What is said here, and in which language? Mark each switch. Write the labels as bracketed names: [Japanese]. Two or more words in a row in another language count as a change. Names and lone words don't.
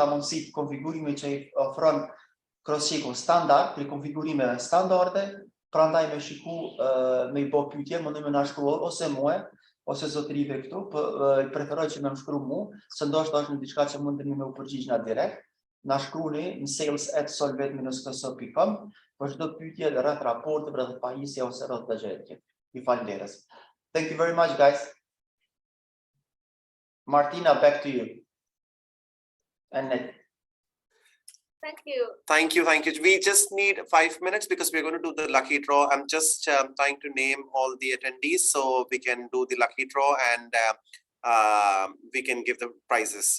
[Albanian] mundësit konfigurime që i ofron cross-check-u standard, për konfigurimeve standarde, prandaj me shiku me i bo pyetje, më në me nashkruar ose muë, ose zotërive këtu, preferoj që me më shkru mu, se ndoshta është në diçka që mundeni me u përgjigj na direkt, na shkruni në sales@solvit-sh.p.k për çdo pyetje rreth raporteve, rreth pajisje ose rreth gjëra. Ju falenderoj. [English] Thank you very much, guys. Martina, back to you. And Nick. Thank you. Thank you. We just need 5 minutes because we're going to do the lucky draw. I'm just trying to name all the attendees so we can do the lucky draw and we can give the prizes.